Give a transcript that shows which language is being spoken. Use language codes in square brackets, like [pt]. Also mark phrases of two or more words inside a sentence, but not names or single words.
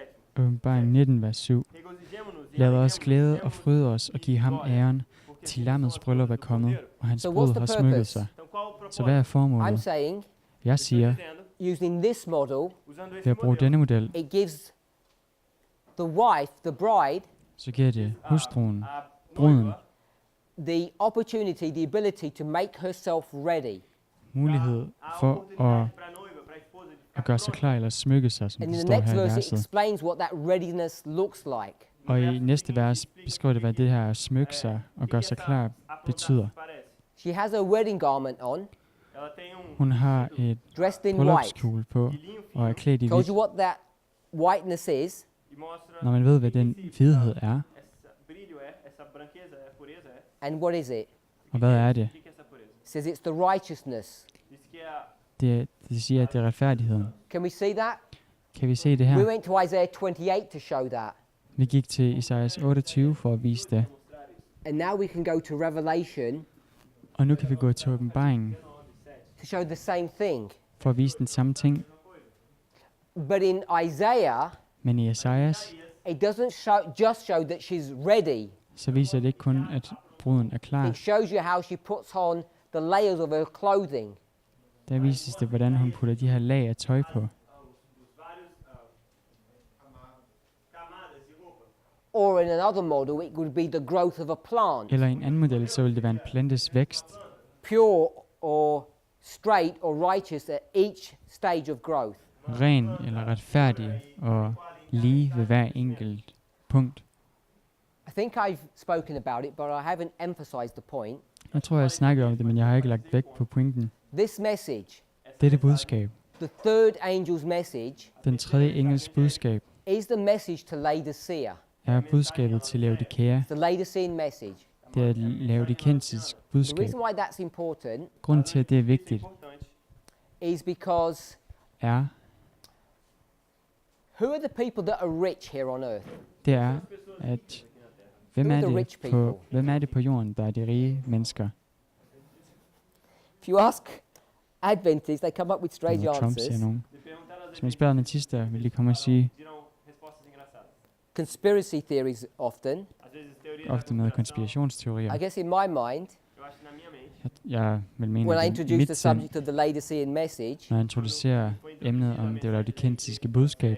[da] Åbenbaring 19, vers 7. [pt] Regozijemo-nos e [da] Lad os [pt] alegremos-nos [da] glæde [pt] em [da] og [pt] Deus, [da] fryde os og give ham æren, [pt] porque [da] til [pt] Jesus [da] lammets [pt] nosso [da] bryllup er [pt] Deus [da] kommet, [pt] verdadeiro. [da] og hans [en] So what's [da] brud [en] the [da] har smykket [en] purpose? [da] sig. [pt] Então qual o [da] Så hvad er [pt] propósito? [en] I'm [da] formålet? [en] saying, [da] Jeg [pt] Estou [da] siger, [pt] dizendo, [en] using this model, [pt] usando [da] ved [pt] esse [da] at bruge [pt] modelo, [da] denne model, [en] it gives the wife, the bride, [da] så giver det hustruen, [pt] a [da] bruden, [pt] noiva, [en] the opportunity, the ability to make herself ready. [da] mulighed [pt] a [da] for [pt] oportunidade para a noiva, para a esposa de [da] at [pt] ficar [da] gøre sig [pt] pronta. [da] klar eller smykke sig, som [en] And [da] det [en] in the [da] står [en] next [da] her i [en] verse, it [da] verset. [en] explains what that readiness looks like. [da] Og i næste vers beskriver det, hvad det her at smykke sig og gøre sig klar betyder. [en] She has her wedding garment on, [pt] Ela tem [da] Hun har et [en] dressed in white. [da] bryllupskjole på [pt] de linho [da] og er [pt] fino [da] klædt i [en] Told [da] hvidt. [en] you what that whiteness is. [pt] e mostra [da] Når man ved, hvad den hvidhed er, [pt] essa brilho é, essa branqueza é, pureza é. [en] And what is it? [da] og hvad er det? [pt] O que que é essa pureza? [en] It says it's the righteousness. [pt] Diz que é [da] Det siger, at det er retfærdigheden. [en] Can we see that? [da] Kan vi se det [en] We [da] her? [en] went to Isaiah 28 to show that. [da] Vi gik til Esajas 28 for at vise det. [en] And now we can go to Revelation [da] Og nu kan vi gå til åbenbaringen [en] to show the same thing. [da] for at vise den samme ting. [en] But in Isaiah, [da] Men i Esajas, [en] it doesn't just show that she's ready. [da] så viser det ikke kun, at bruden er klar. [en] It shows you how she puts on the layers of her clothing. [da] Der vises det, hvordan hun putter de her lag af tøj på. [pt] os vários camadas de roupa. [en] Or in another model, it would be the growth of a plant, [da] Eller i en anden model, så vil det være en plantes vækst. [en] pure or straight or righteous at each stage of growth. [da] Ren eller retfærdig og lige ved hver enkelt punkt. [en] I think I've spoken about it, but I haven't emphasized the point. [da] Jeg tror, jeg snakkede om det, men jeg har ikke lagt vægt på pointen. [en] This message, [da] Dette budskab, [en] the third angel's message, [da] den tredje engels budskab, [en] is the message to Laodicea. [da] er budskabet til Laodikea. [en] It's the Laodicean message. [da] Det er et laodikensisk [en] The [da] budskab. [en] reason why that's important [da] Grunden til, at det er vigtigt, [en] is because [da] er, [en] who are the people that are rich here on earth? [da] det er, at hvem er det på jorden, der er de rige mennesker? [en] If you ask Adventists, they come up with strange [da] Trump siger [en] answers. [da] nogen. Hvis man spørger adventister, vil de komme og sige, [en] Conspiracy theories often. [da] ofte med konspirationsteorier. [en] I guess in my mind, [da] Jeg vil mene, [en] when I [da] at i [en] introduce [da] mit [en] the [da] sind, [en] subject of the Laodicean message, [da] når jeg introducerer emnet om det laodikensiske budskab,